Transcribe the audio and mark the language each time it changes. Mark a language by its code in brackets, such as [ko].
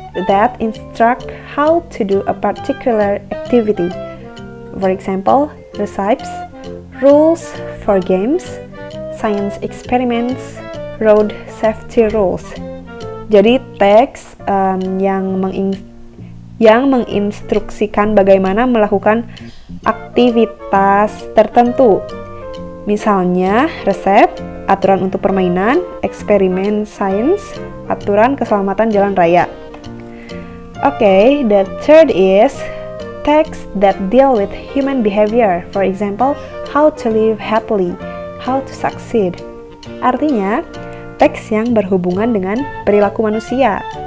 [en] that instruct how to do a particular activity. For example, recipes, rules for games, science experiments, road safety rules. [id] Jadi teks yang menginstruksikan bagaimana melakukan aktivitas tertentu. Misalnya, resep, aturan untuk permainan, eksperimen sains, aturan keselamatan jalan raya. [en] Okay, the third is text that deal with human behavior. For example, how to live happily, how to succeed. [id] Artinya, teks yang berhubungan dengan perilaku manusia.